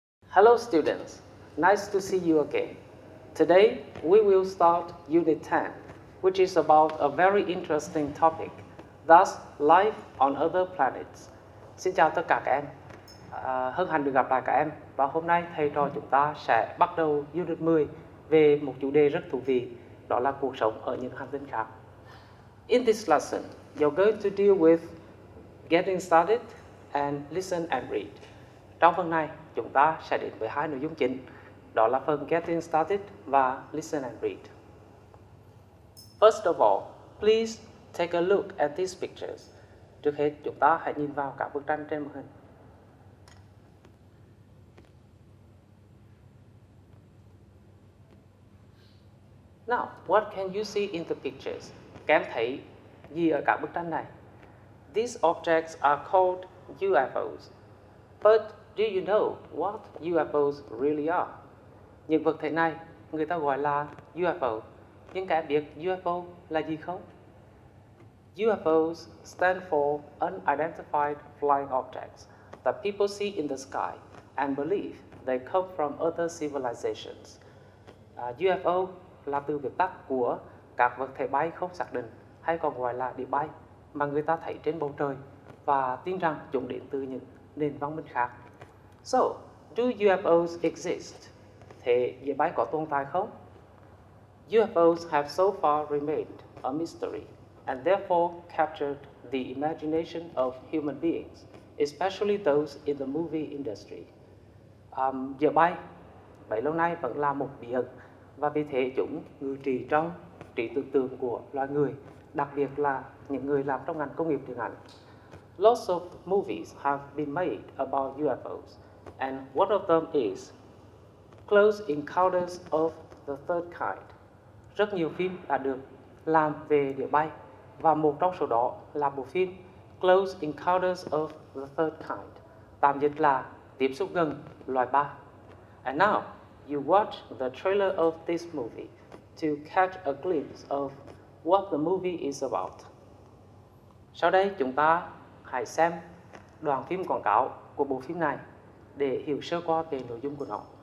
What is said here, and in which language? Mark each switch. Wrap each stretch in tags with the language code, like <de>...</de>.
<en>Hello students, nice to see you again. Today we will start Unit 10, which is about a very interesting topic, thus life on other planets.</en> <vi>Xin chào tất cả các em, hân hạnh được gặp lại các em. Và hôm nay thầy trò chúng ta sẽ bắt đầu Unit 10 về một chủ đề rất thú vị, đó là cuộc sống ở những hành tinh khác.</vi> <en>In this lesson, you're going to deal with getting started and listen and read.</en> <vi>Trong phần này, chúng ta sẽ đến với hai nội dung chính, đó là phần Getting Started và Listen and Read.</vi> <en>First of all, please take a look at these pictures.</en> <vi>Trước hết, chúng ta hãy nhìn vào các bức tranh trên màn hình.</vi> <en>Now, what can you see in the pictures?</en> <vi>Các em thấy gì ở các bức tranh này?</vi> <en>These objects are called UFOs. But do you know what UFOs really are?</en> <vi>Những vật thể này người ta gọi là UFO. Nhưng các em biết UFO là gì không?</vi> <en>UFOs stand for Unidentified Flying Objects that people see in the sky and believe they come from other civilizations.</en> <vi>UFO là từ viết tắt của các vật thể bay không xác định, hay còn gọi là địa bay, mà người ta thấy trên bầu trời và tin rằng chúng đến từ những nền văn minh khác.</vi> <en>So, do UFOs exist?</en> <vi>Thế địa bay có tồn tại không?</vi> <en>UFOs have so far remained a mystery and therefore captured the imagination of human beings, especially those in the movie industry.</en> <vi>Địa bay bấy lâu nay vẫn là một bí ẩn, và vì thế chúng ngự trị trong trí tưởng tượng của loài người, đặc biệt là những người làm trong ngành công nghiệp điện ảnh.</vi> <en>Lots of movies have been made about UFOs, and one of them is Close Encounters of the Third Kind.</en> <vi>Rất nhiều phim đã được làm về địa bay, và một trong số đó là bộ phim Close Encounters of the Third Kind, tạm dịch là Tiếp xúc gần loài ba.</vi> <en>And now, you watch the trailer of this movie to catch a glimpse of what the movie is about.</en> <vi>Sau đây chúng ta hãy xem đoạn phim quảng cáo của bộ phim này để hiểu sơ qua về nội dung của nó.</vi>